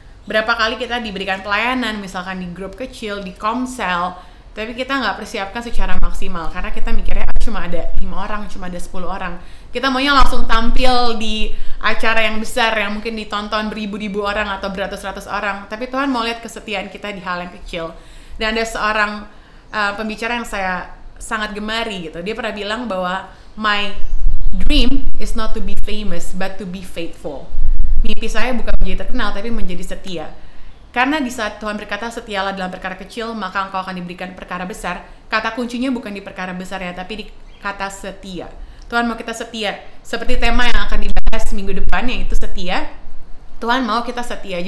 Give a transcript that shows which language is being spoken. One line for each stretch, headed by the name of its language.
Indonesian: Berapa kali kita diberikan pelayanan, misalkan di grup kecil, di komsel, tapi kita nggak persiapkan secara maksimal karena kita mikirnya cuma ada 5 orang, cuma ada 10 orang. Kita maunya langsung tampil di acara yang besar yang mungkin ditonton beribu-ribu orang atau beratus-ratus orang. Tapi Tuhan mau lihat kesetiaan kita di hal yang kecil. Dan ada seorang pembicara yang saya sangat gemari gitu. Dia pernah bilang bahwa
English: my dream is not to be famous but to be faithful.
Indonesian: Mimpi saya bukan menjadi terkenal tapi menjadi setia. Karena di saat Tuhan berkata setialah dalam perkara kecil, maka engkau akan diberikan perkara besar. Kata kuncinya bukan di perkara besar ya, tapi di kata setia. Tuhan mau kita setia. Seperti tema yang akan dibahas minggu depan, yaitu setia. Tuhan mau kita setia.